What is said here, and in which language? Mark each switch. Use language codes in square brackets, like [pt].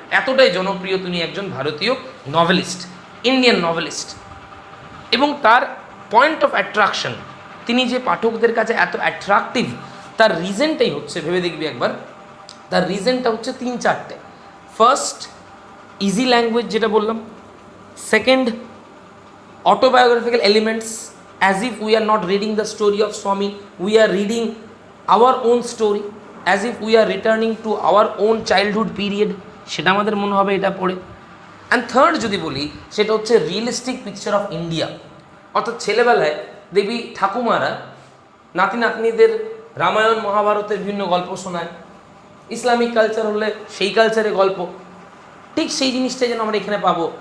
[bn] এতটাই জনপ্রিয় তিনি একজন ভারতীয় নভেলিস্ট, ইন্ডিয়ান নভেলিস্ট। এবং তার [en] point of attraction, [bn] তিনি যে পাঠকদের কাছে এত অ্যাট্রাকটিভ, তার রিজনটাই হচ্ছে, ভেবে দেখবি একবার, তার রিজনটা হচ্ছে 3-4টে। [en] first, easy language [bn] যেটা বললাম। [en] second, autobiographical elements, as if we are not reading the story of Swami, we are reading our own story, as if we are returning to our own childhood period, [bn] সেটা আমাদের মনে হবে এটা পড়ে। [en] and third [bn] যদি বলি, সেটা হচ্ছে [en] Realistic picture of India. [bn] অর্থাৎ ছেলেবেলায় দেখবি ঠাকুমারা নাতি নাতনিদের রামায়ণ মহাভারতের বিভিন্ন গল্প শোনায়, ইসলামিক কালচার হলে সেই কালচারে গল্প, ঠিক সেই জিনিসটাই যেন আমরা এখানে পাবো।